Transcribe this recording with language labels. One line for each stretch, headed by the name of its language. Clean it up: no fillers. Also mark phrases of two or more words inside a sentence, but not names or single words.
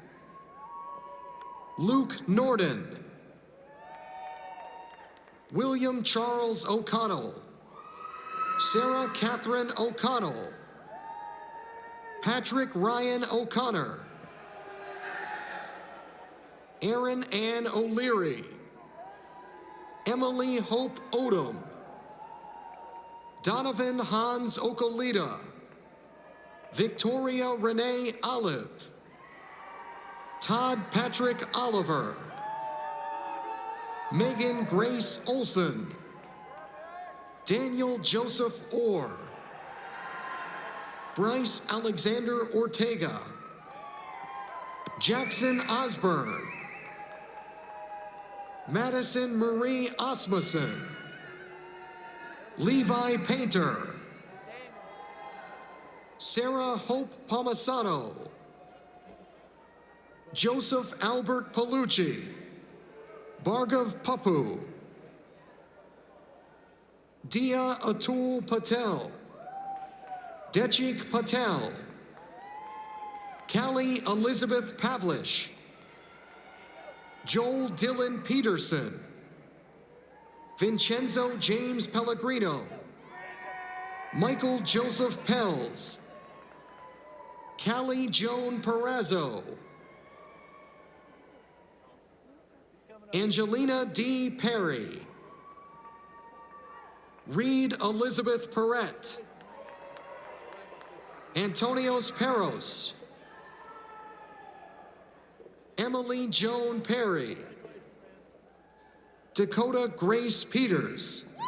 English: Luke Norden, William Charles O'Connell, Sarah Catherine O'Connell, Patrick Ryan O'Connor, Erin Ann O'Leary, Emily Hope Odom, Donovan Hans Okolita, Victoria Renee Olive, Todd Patrick Oliver, Megan Grace Olson, Daniel Joseph Orr, Bryce Alexander Ortega, Jackson Osborne, Madison Marie Osmussen, Levi Painter, Sarah Hope Palmisano, Joseph Albert Palucci, Bhargav Papu, Dia Atul Patel, Dechik Patel, Callie Elizabeth Pavlish, Joel Dylan Peterson, Vincenzo James Pellegrino, Michael Joseph Pells, Callie Joan Perazzo, Angelina D. Perry, Reed Elizabeth Perrette, Antonios Peros, Emily Joan Perry, Dakota Grace Peters,